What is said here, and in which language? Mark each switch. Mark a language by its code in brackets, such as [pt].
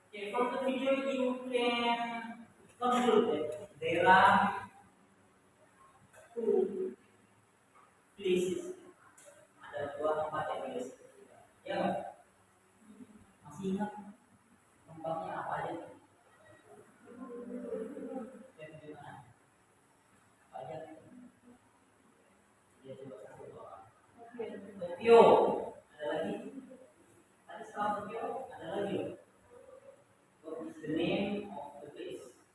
[en] from the video you can conclude that there are two places. [id] Ada dua tempat yang beda. Ya nggak? Masih ingat tempatnya apa aja? Dan di mana? Apa aja? Ya coba satu dua. Tokyo. Ada lagi? Tadi setelah Tokyo ada lagi. [en] What is the name of the place?